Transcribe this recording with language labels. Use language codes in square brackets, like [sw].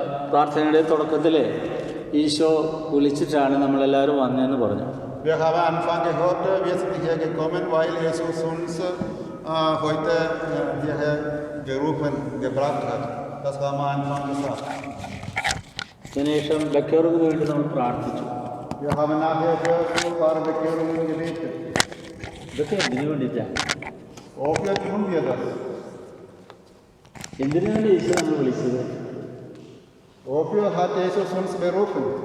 [ml] പ്രാർത്ഥനയുടെ തുടക്കത്തിൽ ഈശോ വിളിച്ചിട്ടാണ് നമ്മളെല്ലാവരും വന്നതെന്ന് പറഞ്ഞു. [de] Wir haben am Anfang gehört, wir sind hier gekommen, weil Jesus uns heute hierher gerufen, gebracht hat. Das haben wir am Anfang gesagt. [ml] അതിനുശേഷം ബക്കേറിന് വേണ്ടി നമ്മൾ പ്രാർത്ഥിച്ചു. [de] Wir haben nachher für ein paar Bekehrungen gebetet. [ml] ഇതൊക്കെ എന്തിനു വേണ്ടിയിട്ടാണ്? [de] Wofür tun wir das? [ml] എന്തിനു വേണ്ടി ഈശോ നമ്മൾ വിളിച്ചത്? [de] Wofür hat Jesus uns berufen?